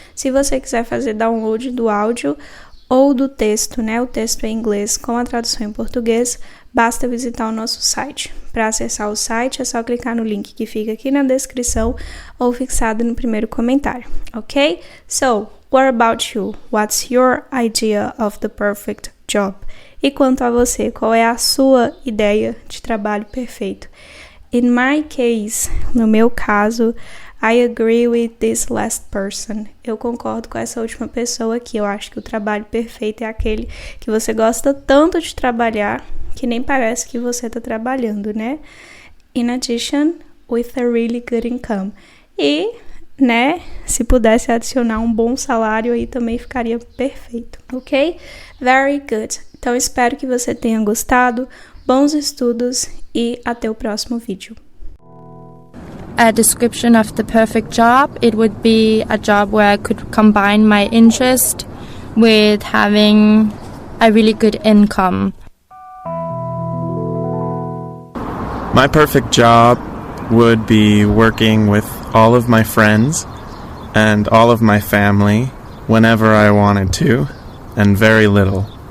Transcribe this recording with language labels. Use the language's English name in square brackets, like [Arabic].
[Portuguese] Se você quiser fazer download do áudio ou do texto, né? O texto em inglês com a tradução em português, basta visitar o nosso site. Para acessar o site, é só clicar no link que fica aqui na descrição ou fixado no primeiro comentário. [English] Ok? So, what about you? What's your idea of the perfect job? [Portuguese] E quanto a você, qual é a sua ideia de trabalho perfeito? [English] In my case, [Portuguese] no meu caso, [English] I agree with this last person. [Portuguese] Eu concordo com essa última pessoa aqui. Eu acho que o trabalho perfeito é aquele que você gosta tanto de trabalhar que nem parece que você está trabalhando, né? [English] In addition, with a really good income. [Portuguese] E, né, se pudesse adicionar um bom salário aí também ficaria perfeito, ok? [English] Very good. [Portuguese] Então, espero que você tenha gostado. Bons estudos e até o próximo vídeo. [English] A description of the perfect job, it would be a job where I could combine my interest with having a really good income. My perfect job would be working with all of my friends and all of my family whenever I wanted to, and very little.